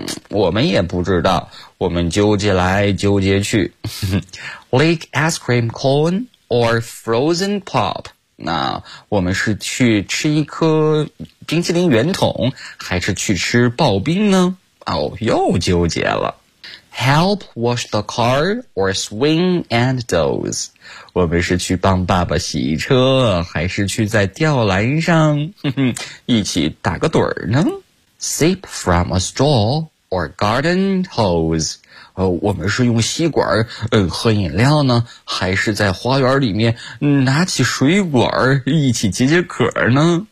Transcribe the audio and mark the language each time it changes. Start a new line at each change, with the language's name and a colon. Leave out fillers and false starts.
Chinese: 我们也不知道，我们纠结来纠结去。
English: Lick ice cream cone or frozen pop?
Chinese: 我们是去吃一颗冰淇淋圆筒，还是去吃刨冰呢？又纠结了。
English: Help wash the car or swing and doze.
Chinese: 我们是去帮爸爸洗车，还是去在吊篮上一起打个盹呢？
English: Sip from a straw or garden hose.
Chinese: 我们是用吸管喝饮料呢，还是在花园里面拿起水管一起解解渴呢？